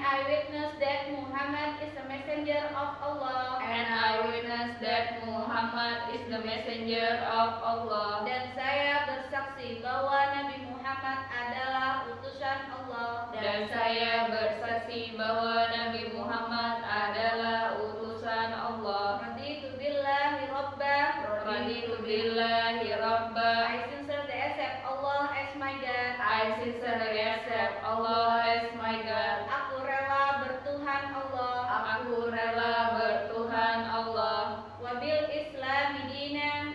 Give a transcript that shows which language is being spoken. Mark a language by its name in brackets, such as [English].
[English] witness that Muhammad is the messenger of Allah. And I witness that Muhammad is the messenger of Allah. [Indonesian] Dan saya bersaksi bahwa Nabi Muhammad adalah utusan Allah. Dan saya bersaksi bahwa Nabi Muhammad adalah utusan Allah. [Arabic] Raditu billahi rabba. Raditu billahi rabba. [English] I sincerely accept Allah as my God. I sincerely accept Allah as my God. [Indonesian] Aku rela bertuhan Allah. Aku rela bertuhan Allah. [Arabic] Wabil Islami dina.